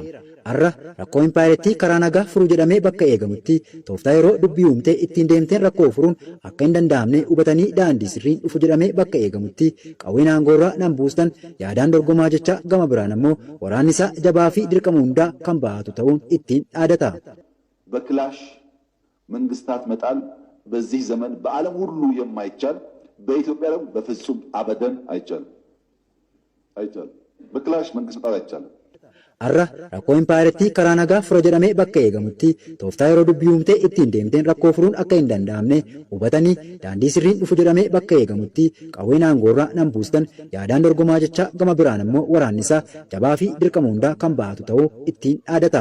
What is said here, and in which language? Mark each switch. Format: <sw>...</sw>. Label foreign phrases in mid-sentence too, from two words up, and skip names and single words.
<om>Har'a rakkoo impaayiritti karaa nagaa furuu jedhamee bakka eegamutti tooftaa yeroo dubbii uumtee ittiin deemteen rakkoo furuun akka hin danda'amne hubatanii daandii sirriin dhufu jedhamee bakka eegamutti qawween aangoorraa nan buustan yaadaan dorgomaa jecha gama biraan ammoo waraanni isaa jabaa fi dirqama hundaa kan bahatu ta'uun ittiin dhaadata.</om> <am>በክላሽ መንግስታት መጣል በዚህ ዘመን በዓለም ሁሉ የማይቻል በኢትዮጵያ ደግሞ በፍጹም አበደን አይቻልም። በክላሽ መንግስት መጣል አይቻልም።</am> <om>Har'a rakkoo impaayiritti karaa nagaa fura jedhamee bakka eegamutti tooftaa yeroo dubbii uumtee ittiin deemteen rakkoo furuun akka hin danda'amne hubatanii daandii sirriin dhufu jedhamee bakka eegamutti qawween aangoorraa nan buustan yaadaan dorgomaa jecha gama biraan ammoo waraanni isaa jabaa fi dirqama hundaa kan bahatu ta'uu ittiin dhaadata.</om>